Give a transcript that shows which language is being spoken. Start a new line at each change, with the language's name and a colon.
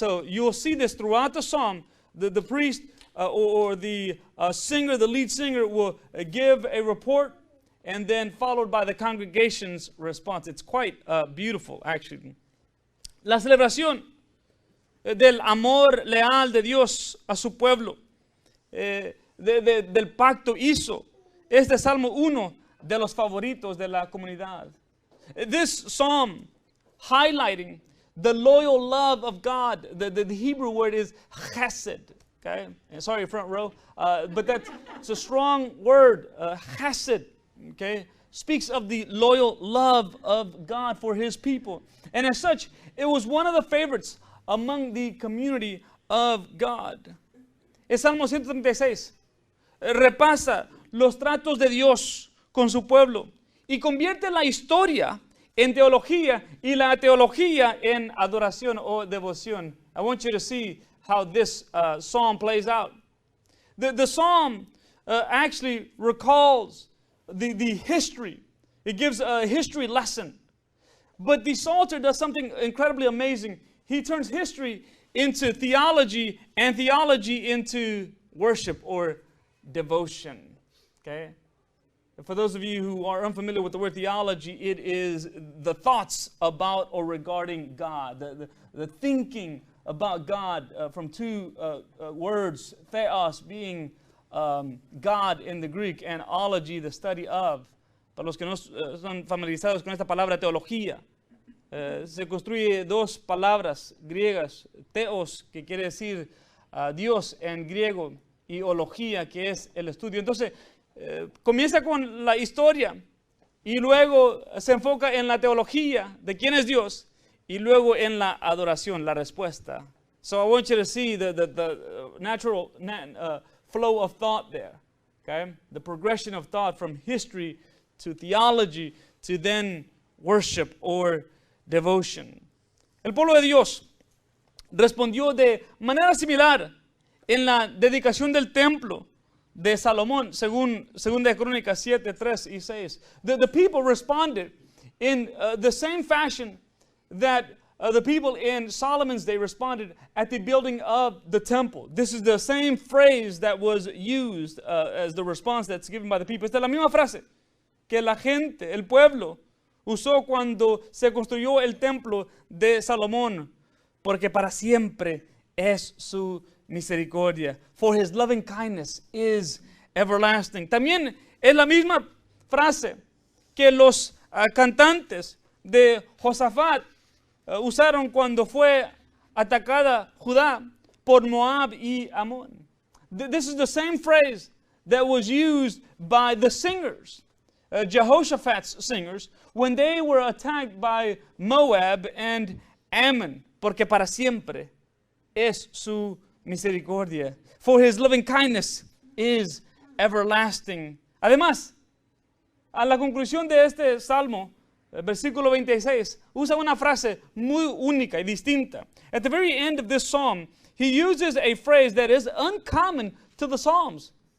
English: So you will see this throughout the psalm. The priest or the singer, the lead singer, will give a report, and then followed by the congregation's response. It's quite beautiful, actually.
Spanish: La celebración del amor leal de Dios a su pueblo, del pacto, hizo este Salmo uno de los favoritos de la comunidad.
English: This psalm highlighting the loyal love of God. The Hebrew word is chesed. Okay, sorry, front row, but that's a strong word, chesed. Okay, speaks of the loyal love of God for His people, and as such, it was one of the favorites among the community of God.
Spanish: El Salmo 136 repasa los tratos de Dios con su pueblo y convierte la historia en teología y la teología en adoración o devoción.
English: I want you to see how this psalm plays out. The psalm actually recalls the history. It gives a history lesson. But the Psalter does something incredibly amazing. He turns history into theology and theology into worship or devotion. Okay? For those of you who are unfamiliar with the word theology, it is the thoughts about or regarding God, the thinking about God from two words, theos being God in the Greek, and ology, the study of.
Spanish: Para los que no son familiarizados con esta palabra teología, se construye dos palabras griegas, theos, que quiere decir Dios en griego, y ología, que es el estudio. Entonces, comienza con la historia y luego se enfoca en la teología de quién es Dios y luego en la adoración, la respuesta.
English: So I want you to see the natural flow of thought there, okay? The progression of thought from history to theology to then worship or devotion.
Spanish: El pueblo de Dios respondió de manera similar en la dedicación del templo de Salomón, según de Crónicas 7, 3 y 6.
English: The people responded in the same fashion that the people in Solomon's day responded at the building of the temple. This is the same phrase that was used as the response that's given by the people.
Spanish: Esta es la misma frase que la gente, el pueblo, usó cuando se construyó el templo de Salomón, porque para siempre es su misericordia.
English: For his loving kindness is everlasting.
Spanish: También es la misma frase que los cantantes de Josafat usaron cuando fue atacada Judá por Moab y Amón.
English: This is the same phrase that was used by the singers, Jehoshaphat's singers, when they were attacked by Moab and Ammon,
Spanish: porque para siempre es su misericordia.
English: For his loving kindness is everlasting.
Spanish: Además, a la conclusión de este salmo, versículo 26, usa una frase muy única y distinta.
English: At the very end of this psalm, he uses a phrase that is uncommon to the Psalms.